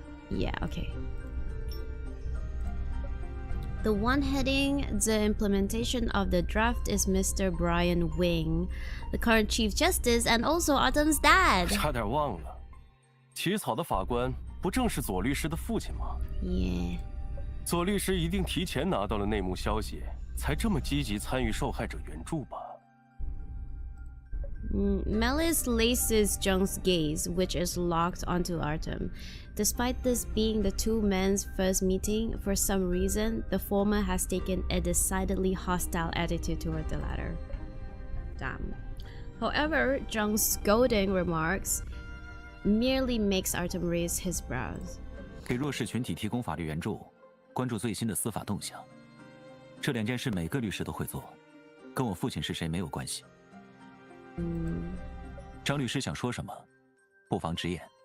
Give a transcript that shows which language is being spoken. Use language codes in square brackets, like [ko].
[en] Yeah, okay. The one heading the implementation of the draft is Mr. Brian Wing, the current Chief Justice and also Autumn's dad. [zh] 差点忘了，起草的法官不正是左律师的父亲吗？ [en] Yeah. [zh] 左律师一定提前拿到了内幕消息，才这么积极参与受害者援助吧。 [en] Melis laces Jung's gaze, which is locked onto Artem. Despite this being the two men's first meeting, for some reason, the former has taken a decidedly hostile attitude toward the latter. Damn. However, Jung's scolding remarks merely makes Artem raise his brows. [zh] 给弱势群体提供法律援助，关注最新的司法动向，这两件事每个律师都会做，跟我父亲是谁没有关系。张律师想说什么，不妨直言。